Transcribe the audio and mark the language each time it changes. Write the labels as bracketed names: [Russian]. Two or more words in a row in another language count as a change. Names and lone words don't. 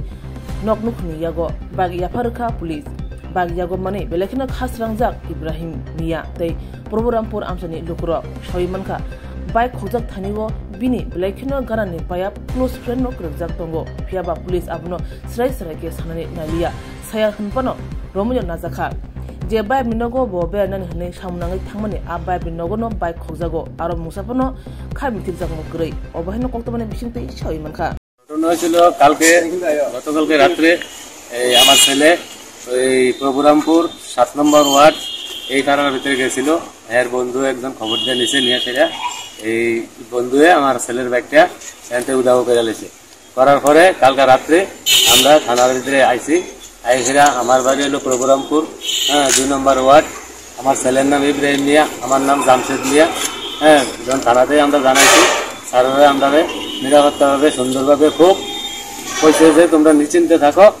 [Kok Borok] nognukhni yago bike yafarkha police Bagyago mane belekina khas rangjak Ibrahim Mia tei Prabhurampur amsani lukro shoimanka bike khojak thaniwo bini belekina garani payap [English] close friend [Kok Borok] no krojak tongo piaba police abno srai ke sanani nalia saya hunpano romujo nazakha je bike minogo bo be nani hne samnangai thangmani a bike minogo no bike khojago aro musapano khamitir jakmo grei obahino koktobane bisingtei shoimanka [Bangla] ঘটনা ছিল গতকালকে রাতে আমার ছেলে এই প্রভুরামপুর 7 নম্বর ওয়ার্ড এই কারণের ভিতরে গেছিল এর বন্ধু একজন খবর দিয়ে নিছে নিয়ে সেটা এই বন্ধুয়ে আমার ছেলের ব্যাগটা এনতে উদাও করে লেছে করার পরে কালকে রাতে আমরা থানার ভিতরে আইছি আইছিরা আমার বাড়ি হলো প্রভুরামপুর 2 নম্বর ওয়ার্ড আমার ছেলের নাম ইব্রাহিম মিয়া আমার নাম জামশেদ মিয়া যখন থানাতে আমরা জানাইছি স্যাররা আমরা নিরাপত্তাভাবে সুন্দরভাবে খুব কইছে যে তোমরা নিশ্চিন্তে থাকো